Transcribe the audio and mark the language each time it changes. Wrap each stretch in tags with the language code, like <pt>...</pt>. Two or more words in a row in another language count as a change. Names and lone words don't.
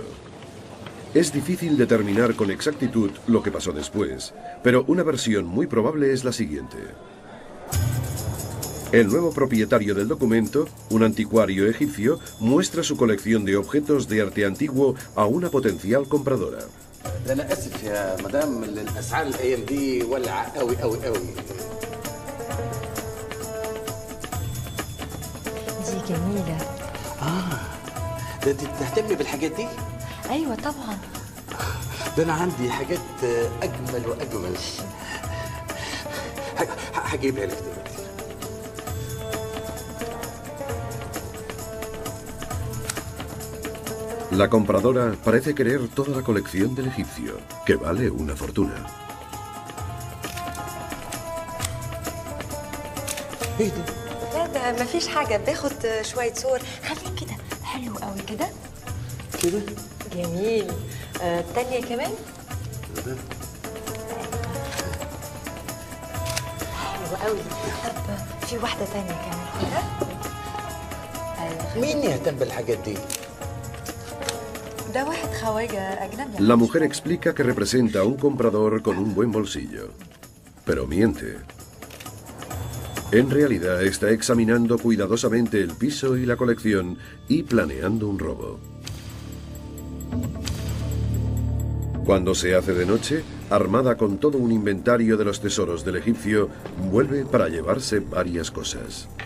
<es>Es difícil determinar con exactitud lo que pasó después, pero una versión muy probable es la siguiente. El nuevo propietario del documento, un anticuario egipcio, muestra su colección de objetos de arte antiguo a una potencial compradora.</es> <ar>أنا آسف يا مدام الأسعار الأيام دي ولع قوي قوي قوي. دي جميلة. ده أنت بتهتمي بالحاجات دي؟ أيوة طبعا. ده أنا عندي حاجات أجمل وأجمل. هجيبها لك دلوقتي.</ar> <es>La compradora parece querer toda la colección del egipcio, que vale una fortuna.</es> <ar>إيه ده؟ لا ده مفيش حاجة، باخد شوية صور. خليه كده حلو قوي كده. كده؟ جميل. التانية كمان؟ ده حلو قوي. طب في واحدة تانية كمان كده. مين يهتم بالحاجات دي؟ ده واحد خواجة أجنبي.</ar> <es>La mujer explica que representa a un comprador con un buen bolsillo, pero miente. En realidad está examinando cuidadosamente el piso y la colección y planeando un robo. Cuando se hace de noche, armada con todo un inventario de los tesoros del egipcio, vuelve para llevarse varias cosas.</es>